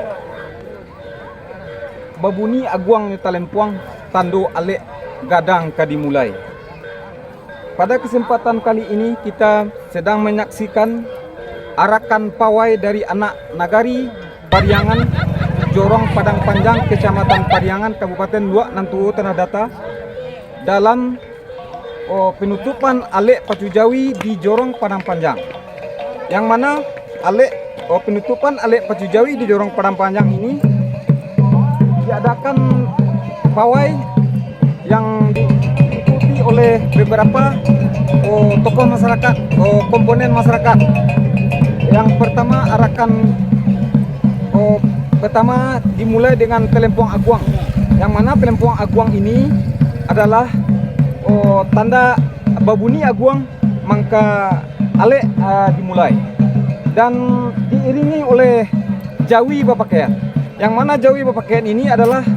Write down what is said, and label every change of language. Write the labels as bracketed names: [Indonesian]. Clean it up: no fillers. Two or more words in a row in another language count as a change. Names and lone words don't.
[Minangkabau] Babuni aguang ni talempuang tando alek gadang kadimulai. [Indonesian] Pada kesempatan kali ini kita sedang menyaksikan arakan pawai dari anak nagari Pariangan, Jorong Padang Panjang, Kecamatan Pariangan, Kabupaten Luak Nantuo Tanah Datar dalam penutupan alek Pacu Jawi di Jorong Padang Panjang. Yang mana penutupan alek Pacu Jawi di Jorong Padang Panjang ini diadakan pawai yang diikuti oleh beberapa tokoh masyarakat, komponen masyarakat. Yang pertama dimulai dengan Pelempong Aguang, yang mana Pelempong Aguang ini adalah tanda babuni aguang mangka alek dimulai, dan diiringi oleh Jawi Bapakaian, yang mana Jawi Bapakaian ini adalah